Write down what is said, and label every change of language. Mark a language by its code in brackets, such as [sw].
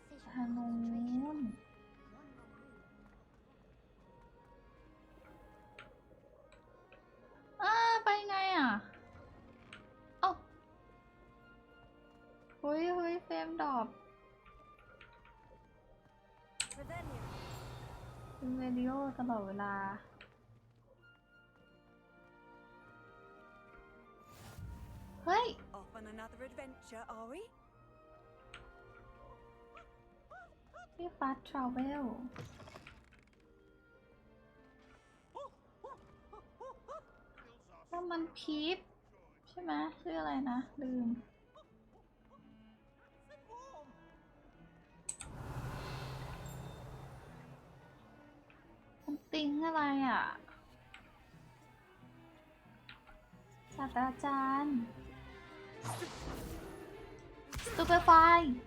[th] ทางนู้นไปไงอ่ะเอ้าเฮ้ยเฟรมดรอปเป็นวิดีโอตลอดเวลาเฮ้ย [en] Off on another adventure, are we? [th] ที่ฟาสต์ทราเวลถ้ามันพีฟใช่ไหมชื่ออะไรนะลืมมันติงอะไรอ่ะศาสตราจารย์ Stupefy